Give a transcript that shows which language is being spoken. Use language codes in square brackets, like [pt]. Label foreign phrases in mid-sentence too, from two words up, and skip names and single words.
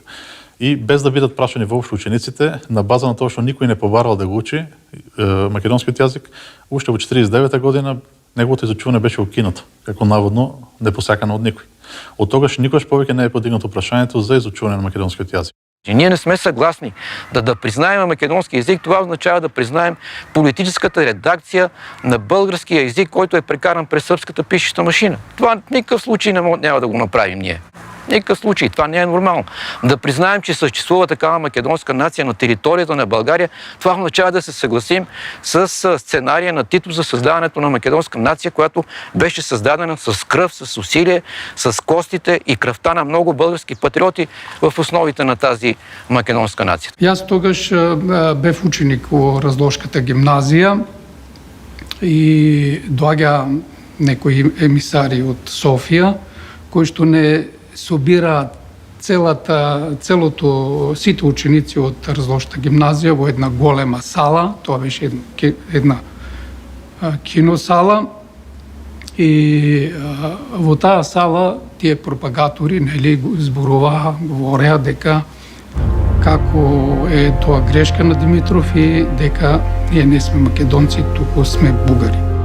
[mk] И без да бидат прашани воопшто учениците, на база на тоа што никој не побарал да го учи македонскиот јазик, уште во 49 година неговото изучување беше укинато, како наводно непосакано од никој. Од тогаш никогаш повеќе не е подигнато прашањето за изучување на македонскиот јазик. [bg] Ние не сме съгласни да признаем македонски език. Това означава да признаем политическата редакция на българския език, който е прекаран през сръбската пишеща машина. Това в никакъв случай няма да го направим ние. Никакъв случай. Това не е нормално. Да признаем, че съществува такава македонска нация на територията на България, това означава да се съгласим с сценария на Тито за създаването на македонска нация, която беше създадена с кръв, с усилие, с костите и кръвта на много български патриоти в основите на тази македонска нация. [mk] Јас тогаш бев ученик во Разложката гимназија и доаѓа некои емисари од Софија, кои што не собира целото сите ученици од Разложката гимназија во една голема сала, тоа беше една киносала, и во таа сала тие пропагатори зборуваа, говореа дека како е тоа грешка на Димитров и дека ние не сме македонци, туку сме бугари.